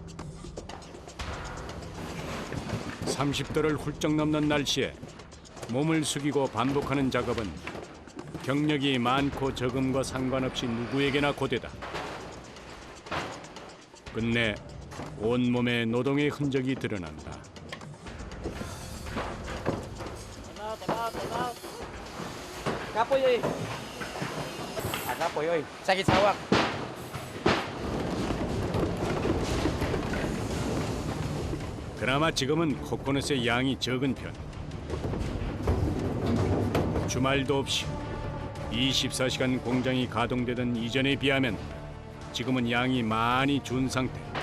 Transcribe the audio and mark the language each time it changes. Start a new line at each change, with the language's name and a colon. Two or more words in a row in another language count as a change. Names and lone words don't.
Korean: 30도를 훌쩍 넘는 날씨에 몸을 숙이고 반복하는 작업은 경력이 많고 적음과 상관없이 누구에게나 고되다. 끝내 온몸에 노동의 흔적이 드러난다.
Cebuano: Kapoy oy. Kapoy oy. Sakit sa hawak.
Korean: 그나마 지금은 코코넛의 양이 적은 편. 주말도 없이 24시간 공장이 가동되던 이전에 비하면 지금은 양이 많이 준 상태.